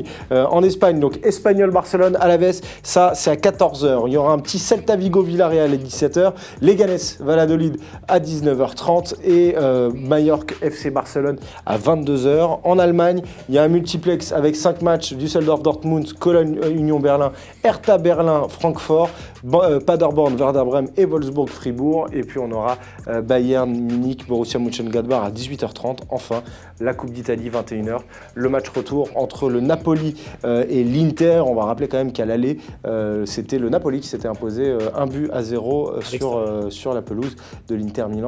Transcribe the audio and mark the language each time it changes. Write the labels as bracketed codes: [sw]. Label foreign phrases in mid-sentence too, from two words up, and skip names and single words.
[fr] En Espagne, donc Espagnol-Barcelone à la Vez. Ça, c'est à 14h. Il y aura un petit Celta Vigo-Villarreal à 17h. Leganés-Valladolid à 19h30 et Mallorca FC Barcelone à 22h. En Allemagne, il y a un multiplex avec 5 matchs: Düsseldorf, Dortmund, Cologne, Union Berlin, Hertha Berlin, Francfort, Paderborn, Werder Bremen et Wolfsburg, Fribourg. Et puis on aura Bayern Munich, Borussia Mönchengladbach à 18h30. Enfin, la Coupe d'Italie 21h. Le match retour entre le Napoli et l'Inter. On va rappeler quand même qu'à l'aller, c'était le Napoli qui s'était imposé 1-0 sur la pelouse de l'Inter Milan.